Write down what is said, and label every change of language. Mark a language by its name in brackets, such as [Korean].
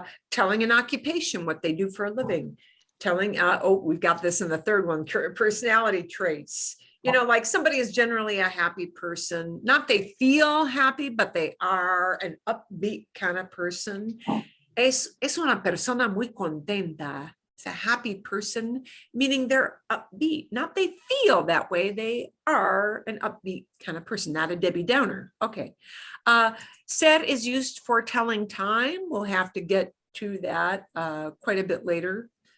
[English] Telling an occupation, what they do for a living. Telling, oh, we've got this in the third one, personality traits. You know, like somebody is generally a happy person, not they feel happy, but they are an upbeat kind of person. [Spanish] Es una persona muy contenta. [English] It's a happy person, meaning they're upbeat, not they feel that way. They are an upbeat kind of person, not a Debbie Downer. Okay. Ser is used for telling time. We'll have to get to that quite a bit later.